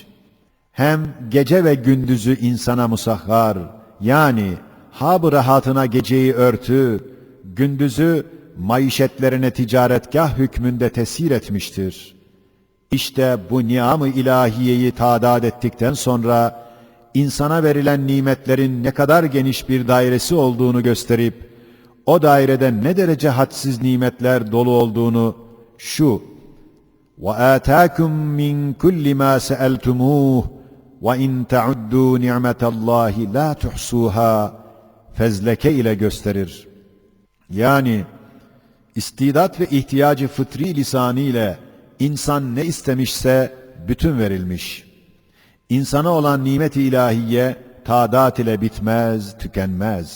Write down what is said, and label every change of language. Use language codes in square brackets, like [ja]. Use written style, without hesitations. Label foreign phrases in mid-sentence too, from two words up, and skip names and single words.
[tr] Hem gece ve gündüzü insana musahhar, yani hab-ı rahatına geceyi örtü, gündüzü maişetlerine ticaretgah hükmünde tesir etmiştir. İşte bu niam-ı ilahiyeyi tadad ettikten sonra insana verilen nimetlerin ne kadar geniş bir dairesi olduğunu gösterip o dairede ne derece hadsiz nimetler dolu olduğunu şu [ar] وَآتَاكُمْ مِنْ كُلِّ مَا سَأَلْتُمُوهُ وَاِنْ تَعُدُّوا نِعْمَةَ اللّٰهِ لَا تُحْصُوهَا [tr] fezleke ile gösterir. Yani istidat ve ihtiyacı fıtri lisanı ile insan ne istemişse bütün verilmiş. İnsana olan nimet-i ilahiye tadat ile bitmez, tükenmez.